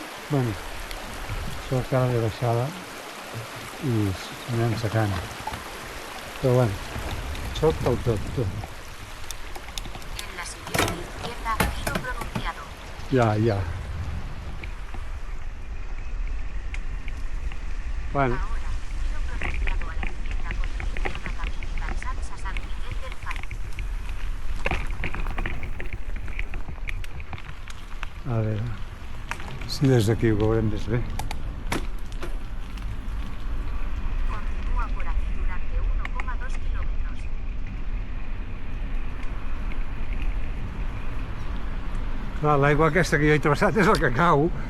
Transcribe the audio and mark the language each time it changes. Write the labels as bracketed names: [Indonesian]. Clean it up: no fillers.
[Catalan] Bueno, això acaba de baixada i anem sacant. Però bueno, xop del tot. [Spanish] En la siguiente izquierda, giro pronunciado. Ya. Bueno, Ahora, giro pronunciado a la izquierda con dirección a Camí i Cansats a Sant Miquel del Fai. [Catalan] a veure, si des d'aquí ho veurem més bé. [Spanish] Continúa por aquí durante 1,2 kilómetros. [Catalan] Clar, l'aigua aquesta que jo he travessat és la que cau.